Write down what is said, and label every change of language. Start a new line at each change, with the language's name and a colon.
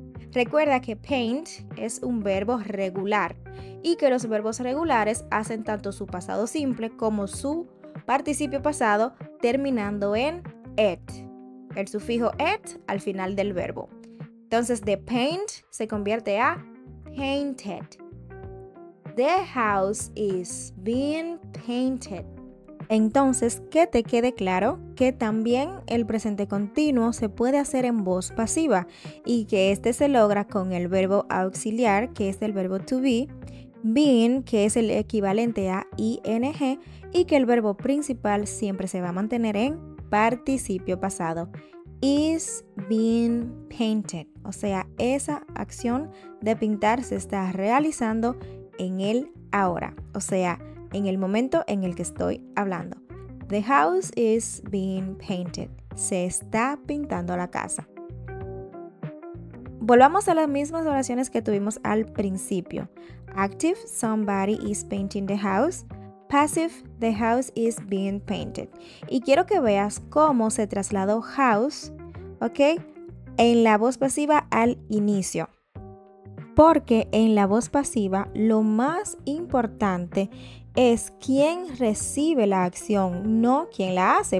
Spanish: Recuerda que paint es un verbo regular y que los verbos regulares hacen tanto su pasado simple como su participio pasado terminando en et. El sufijo et al final del verbo. Entonces, de paint se convierte a painted.
English: The house is being painted.
Spanish: Entonces, que te quede claro que también el presente continuo se puede hacer en voz pasiva y que este se logra con el verbo auxiliar, que es el verbo to be, being, que es el equivalente a ing, y que el verbo principal siempre se va a mantener en participio pasado.
English: Is being painted.
Spanish: O sea, esa acción de pintar se está realizando en el ahora. O sea, en el momento en el que estoy hablando.
English: The house is being painted.
Spanish: Se está pintando la casa. Volvamos a las mismas oraciones que tuvimos al principio.
English: Active, somebody is painting the house. Passive, the house is being painted.
Spanish: Y quiero que veas cómo se trasladó house, ¿ok? En la voz pasiva al inicio. Porque en la voz pasiva lo más importante es quién recibe la acción, no quién la hace.